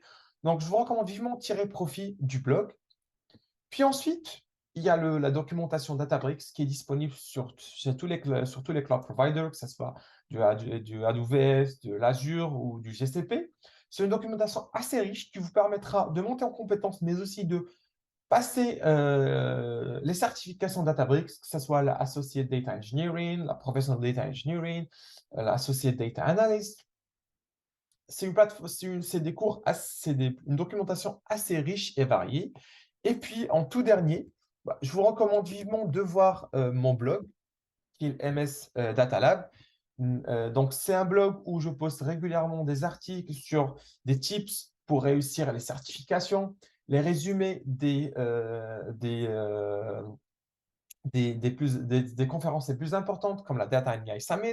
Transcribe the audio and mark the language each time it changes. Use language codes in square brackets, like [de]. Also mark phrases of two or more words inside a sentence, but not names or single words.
[fr] Donc, je vous recommande vivement de tirer profit du blog. Puis ensuite, il y a la documentation Databricks qui est disponible sur tous les [en] cloud providers, [fr] que ce soit du AWS, de l'Azure ou du GCP. C'est une documentation assez riche qui vous permettra de monter en compétences, mais aussi de passer les certifications Databricks, que ce soit la Associate Data Engineering, la Professional Data Engineering, la Associate Data Analyst. C'est des cours, une documentation assez riche et variée. Et puis, en tout dernier, je vous recommande vivement de voir mon blog, qui est MS Data Lab. Donc, c'est un blog où je poste régulièrement des articles sur des tips pour réussir les certifications, les résumés des conférences les plus importantes, comme la Data and AI Summit.